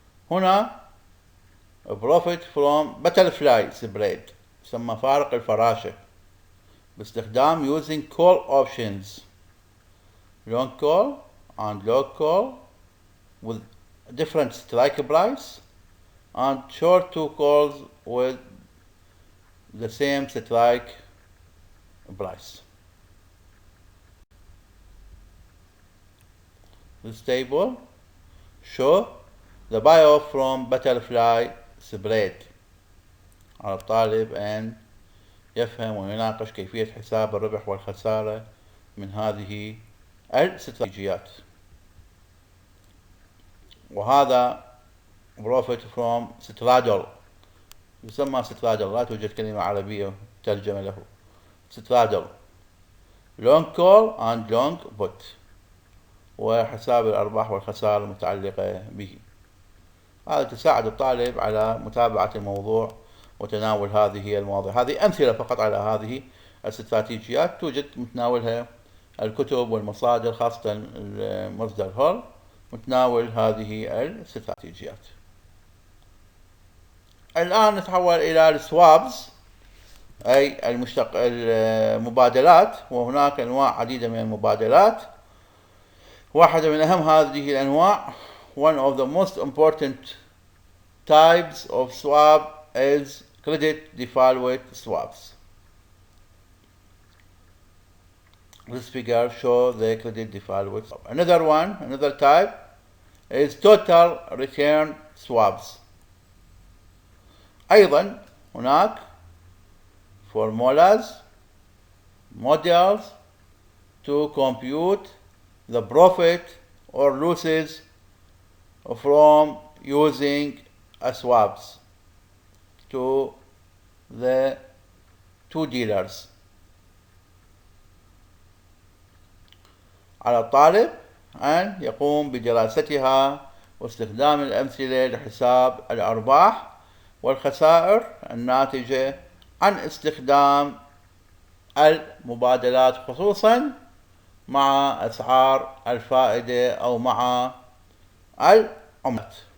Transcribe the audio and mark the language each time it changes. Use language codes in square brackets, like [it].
[ar] هنا [en] profit from butterfly spread [ar] يسمى فارق الفراشة باستخدام [en] using call options long call and long call with different strike price and short 2 calls with the same strike price. This table shows the buyoff from butterfly spread [ar] على الطالب أن يفهم ويناقش كيفية حساب الربح والخسارة من هذه الاستراتيجيات. وهذا [en] profit from straddle، [ar] يسمى straddle، لا توجد كلمة عربية ترجمة له. [en] straddle long call and long put، [ar] وحساب الأرباح والخسائر المتعلقة به. هذا تساعد الطالب على متابعة الموضوع وتناول هذه المواضيع. هذه أمثلة فقط على هذه الاستراتيجيات، توجد متناولها الكتب والمصادر، خاصة مصدر هول متناول هذه الاستراتيجيات. الآن نتحول إلى السوابز، أي المبادلات، وهناك أنواع عديدة من المبادلات. واحدة من أهم هذه الأنواع، [en] one of the most important types of swap is credit default swaps. This figure shows the credit default swap. Another type is total return swaps. [ar] أيضا هناك [en] formulas, models to compute the profit or losses from using swaps to the two dealers. [ar] على الطالب أن يقوم بدراستها واستخدام الأمثلة لحساب الأرباح والخسائر الناتجة عن استخدام المبادلات، خصوصا مع أسعار الفائدة أو مع العملات.